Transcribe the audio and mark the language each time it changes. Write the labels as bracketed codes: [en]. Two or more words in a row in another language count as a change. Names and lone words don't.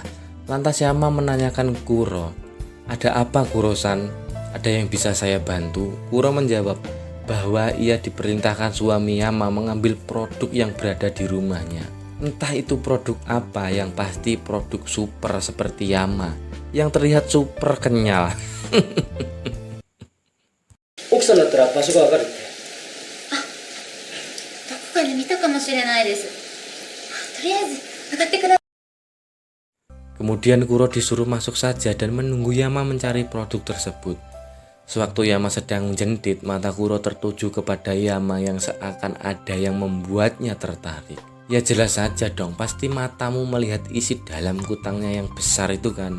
[id] Lantas Yama menanyakan Kuro, "Ada apa Kuro-san? Ada yang bisa saya bantu?" Kuro menjawab bahwa ia diperintahkan suami Yama mengambil produk yang berada di rumahnya. Entah itu produk apa, yang pasti produk super seperti Yama yang terlihat super kenyal. [ja] 奥さんだったら場所がわかるって。どこかで見たかもしれないです。とりあえず上がってください。 [id] Kemudian Kuro disuruh masuk saja dan menunggu Yama mencari produk tersebut. Sewaktu Yama sedang jendit, mata Kuro tertuju kepada Yama yang seakan ada yang membuatnya tertarik. Ya jelas saja dong, pasti matamu melihat isi dalam kutangnya yang besar itu kan.